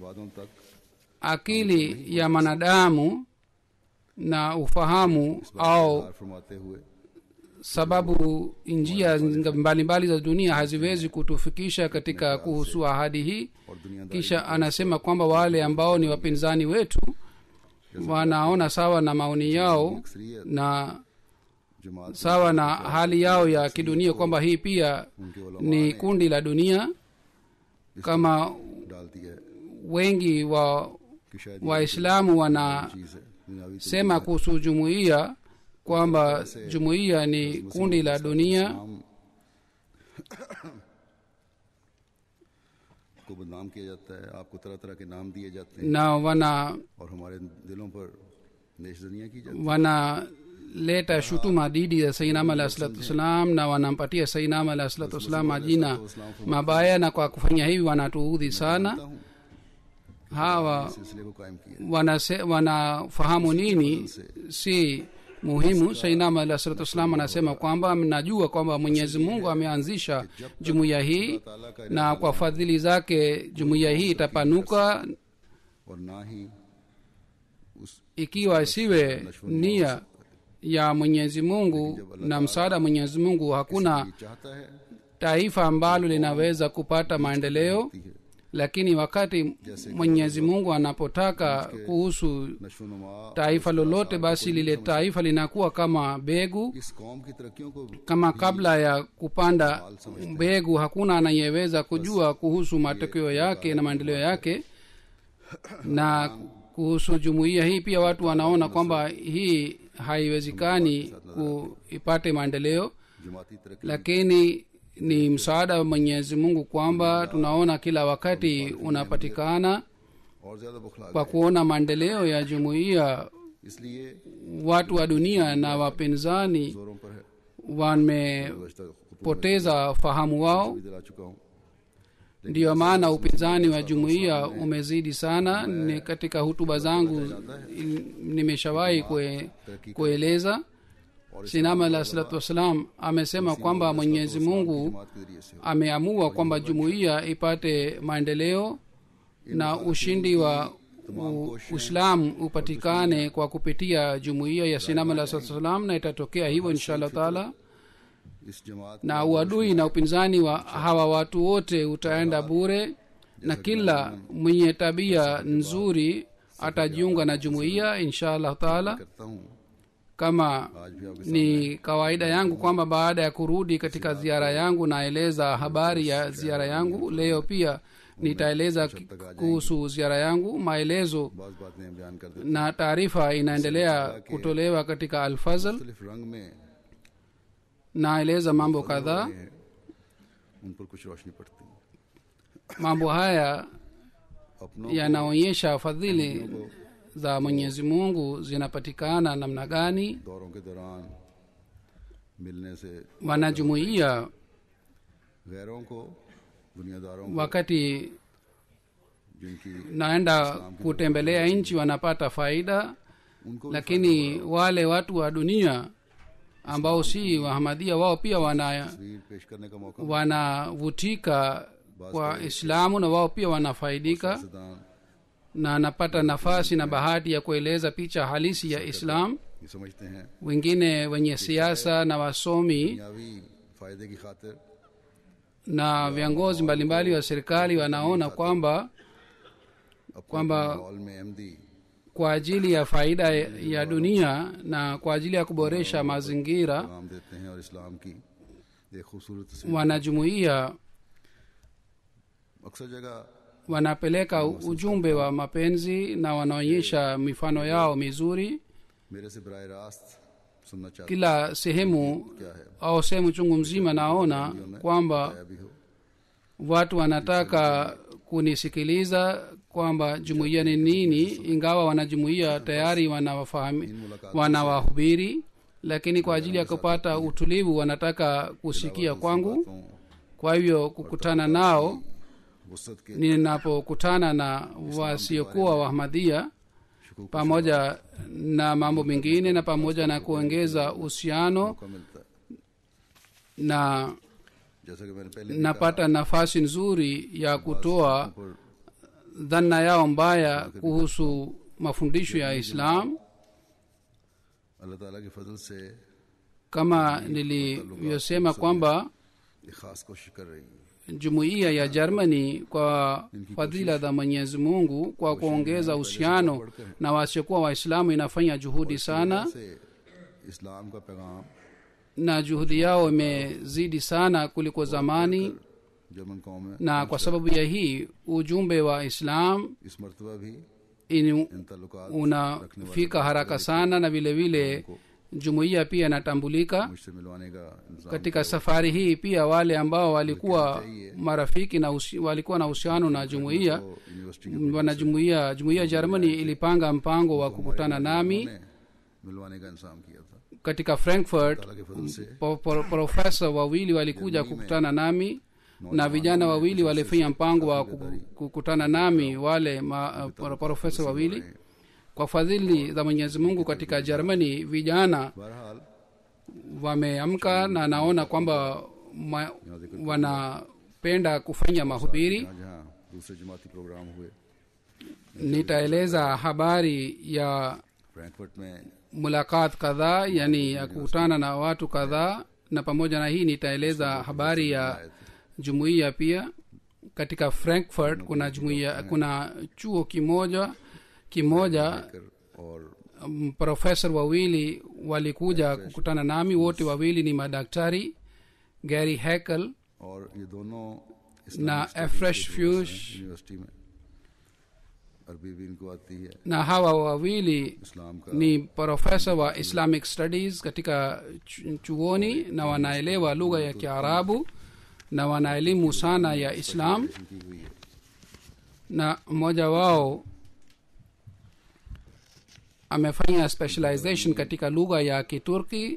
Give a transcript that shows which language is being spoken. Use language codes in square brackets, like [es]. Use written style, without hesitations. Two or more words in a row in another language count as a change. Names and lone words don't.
[sw] Akili ya manadamu na ufahamu au sababu njia mbalimbali za dunia haziwezi kutufikisha katika kuhusu ahadi hii. Kisha anasema kwamba wale ambao ni wapinzani wetu wanaona sawa na maoni yao, na [ur] जमात [sw] sawa na hali yao ya kidunia kwamba hii pia [ur] ان کے علماء [sw] ni kundi la dunia kama [ur] ڈالتی ہے [sw] wengi wa [ur] کہ شاید [sw] waislamu wanasema [ur] چیز ہے دنیاوی [sw] kuhusu jumuiya kwamba jumuiya ni kundi la dunia [ur] اسلام کو بدنام کیا جاتا ہے آپ کو طرح طرح کے نام دیے جاتے ہیں [sw] na [ur] اور ہمارے دلوں پر نیشجنیاں کی جاتی [sw] wanaleta shutuma dhidi ya [ar] سيدنا عليه الصلاة والسلام [sw] na wanampatia [ar] سيدنا عليه الصلاة والسلام [sw] majina mabaya na kwa kufanya hivi wanatuudhi sana [ur] हूँ [sw] hawa [ur] سلسلے کو قائم کیا [sw] wanafahamu nini si muhimu [ar] سيدنا عليه الصلاة والسلام [sw] anasema kwamba mnajua kwamba Mwenyezi Mungu ameanzisha jumuiya hii na kwa fadhili zake jumuiya hii itapanuka [ur] اور نہ ہی اس [sw] ikiwa isiwe nia ya Mwenyezi Mungu na msaada Mwenyezi Mungu hakuna [ur] یہ چاہتا ہے [sw] taifa ambalo linaweza kupata maendeleo lakini wakati Mwenyezi Mungu anapotaka kuhusu [ur] नशोनुमा [sw] taifa lolote basi lile taifa linakuwa kama begu [ur] اس قوم کی ترقیوں کو [sw] kama kabla ya kupanda mbegu hakuna anayeweza kujua kuhusu matokeo yake na maendeleo yake na kuhusu jumuiya hii pia watu wanaona kwamba hii haiwezekani ipate maendeleo [ur] جماعتی ترقی [sw] lakini ni msaada wa Mwenyezi Mungu kwamba tunaona kila wakati unapatikana [ur] اور زیادہ بوکھلا [sw] kwa kuona maendeleo ya jumuiya [ur] इसलिए [sw] watu wa dunia na wapinzani [ur] زوروں پر ہے [sw] wamepoteza fahamu wao [ur] دلا چکا ہوں [sw] ndiyo maana upinzani wa jumuiya umezidi sana ni katika hutuba zangu nimeshawahi kueleza sinama [ar] عليه الصلاة والسلام [sw] amesema kwamba Mwenyezi Mungu [ur] جماعت کے ذریعے سے [sw] ameamua kwamba jumuiya ipate maendeleo na ushindi wa Uislamu upatikane kwa kupitia jumuiya ya sinama [ar] عليه الصلاة والسلام [sw] na itatokea hivyo [ar] إن شاء الله تعالى [ur] اس جماعت [sw] na uadui na upinzani wa hawa watu wote utaenda bure na kila mwenye tabia nzuri atajiunga na jumuiya [ar] إن شاء الله تعالى [ur] کرتا ہوں [sw] kama [ur] آج بھی آپ کے [sw] ni kawaida yangu kwamba baada ya kurudi katika ziara yangu naeleza habari ya ziara yangu leo pia nitaeleza kuhusu ziara yangu maelezo [ur] بعض باتیں ہم بیان کر دیتے [sw] na taarifa inaendelea kutolewa katika Al-Fazl [ur] ہیں مختلف رنگ میں [sw] naeleza mambo kadhaa [ur] ہیں، ان پر کچھ روشنی پڑتی ہے [sw] mambo haya [ur] अपनों [sw] yanaonyesha fadhili za Mwenyezi Mungu zinapatikana namna gani [ur] دوروں کے دوران ملنے سے [sw] wanajumuiya [ur] غیروں کو دنیاداروں کو [sw] wakati [ur] جن کی [sw] naenda kutembelea nchi wanapata faida [ur] ان کو بھی [sw] lakini wale watu wa dunia ambao si wahamadia wao pia [ur] تصویر پیش کرنے کا موقع [sw] wanavutika kwa Islamu na wao pia wanafaidika सदान na anapata nafasi na bahati ya kueleza picha halisi ya Islam [ur] یہ سمجھتے ہیں [sw] wengine wenye siasa na wasomi [ur] دنیاوی فائدے کی خاطر [sw] na viongozi mbalimbali wa serikali wanaona kwamba [ur] اپنے ماحول میں احمدی [sw] kwa ajili ya faida ya dunia na kwa ajili ya kuboresha mazingira [ur] پیغام دیتے ہیں اور اسلام کی ایک خوبصورت تصویر [sw] wanajumuiya [ur] اکثر جگہ [sw] wanapeleka ujumbe wa mapenzi na wanaonyesha mifano yao mizuri [ur] میرے سے براہ راست سننا چاہتے [sw] kila sehemu [ur] کیا ہے [sw] au sehemu chungu mzima naona kwamba [ur] کیا بھی ہو [sw] watu wanataka kunisikiliza kwamba jumuiya ni nini ingawa wanajumuiya tayari wanawahubiri lakini kwa ajili ya kupata utulivu wanataka kusikia kwangu [ur] तो [sw] kwa hivyo kukutana nao [ur] وسعت کے [sw] ninapokutana na wasiokuwa wahmadhia [ur] शकूक [sw] pamoja na mambo mengine na pamoja na kuongeza uhusiano [ur] موقع ملتا ہے [sw] na [ur] جیسا کہ میں نے پہلے [sw] napata nafasi nzuri ya kutoa [ur] पर [sw] dhana yao mbaya kuhusu mafundisho ya Islam [ur] اللہ تعالیٰ کے فضل سے [sw] kama nilivyosema kwamba [ur] ایک خاص کوشش کر رہی ہے [sw] jumuiya ya Germany kwa fadhila za Mwenyezi Mungu kwa kuongeza uhusiano na wasiokuwa Waislamu inafanya juhudi sana [ur] سے اسلام کا پیغام [sw] na juhudi yao imezidi sana kuliko zamani, [ur] جرمن قوم میں [sw] na kwa sababu ya hii ujumbe wa islam [ur] اس مرتبہ بھی इन ان تعلقات [sw] unafika haraka sana, na vile vile jumuiya pia inatambulika [ur] مجھ سے ملوانے کا انتظام [sw] katika safari hii. Pia wale ambao walikuwa marafiki na walikuwa na uhusiano na jumuiya, [ur] تو یونیورسٹی [sw] wanajumuiya, jumuiya Germany ilipanga mpango wa kukutana nami [ur] نے ملوانے کا انتظام کیا تھا. [sw] katika Frankfurt. [ur] اللہ کے فضل سے [sw] Profesa wawili walikuja kukutana nami na vijana wawili walifanya mpango wa kukutana nami, wale profesa wawili. Kwa fadhili za Mwenyezi Mungu, katika Germany vijana [ur] बहरहाल [sw] wameamka na naona kwamba wanapenda kufanya mahubiri. [ur] جہاں دوسرے جماعتی پروگرام ہوئے [sw] Nitaeleza habari ya [ur] فرینکفرٹ میں [sw] mulakat kadhaa, yani ya kukutana na watu kadhaa, na pamoja na hii nitaeleza habari ya jumuiya pia. Katika Frankfurt kuna jumuiya, kuna chuo kimoja [ur] और [sw] profesa wawili walikuja kukutana nami, wote wawili ni madaktari, Gary Haeckel [ur] اور یہ دونوں [sw] na [ur] इस्लामिक Fresh स्टडीज Fuse, یونیورسٹی میں عربی بھی ان کو آتی ہے, [sw] na hawa wawili [ur] اسلام کا [sw] ni profesa wa [en] Islamic Studies [sw] katika chuoni, na wanaelewa lugha ya Kiarabu na wanaelimu sana ya Islam, [ur] کی ہوئی ہے. [sw] na mmoja wao amefanya specialization katika lugha ya Kiturki.